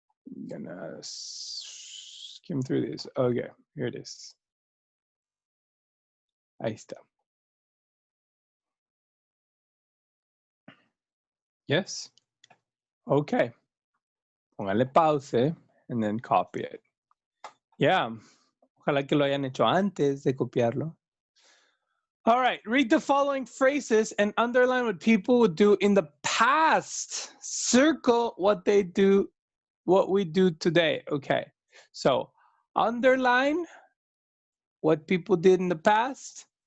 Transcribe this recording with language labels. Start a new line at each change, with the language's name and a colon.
English: I'm gonna skim through this. Okay, here it is.
Spanish: Ahí está.
English: Yes? Okay.
Spanish: Póngale
English: pause and then copy it. Yeah.
Spanish: Ojalá que lo hayan hecho antes de copiarlo.
English: All right, read the following phrases and underline what people would do in the past. Circle what they do, what we do today. Okay, so underline what people did in the past.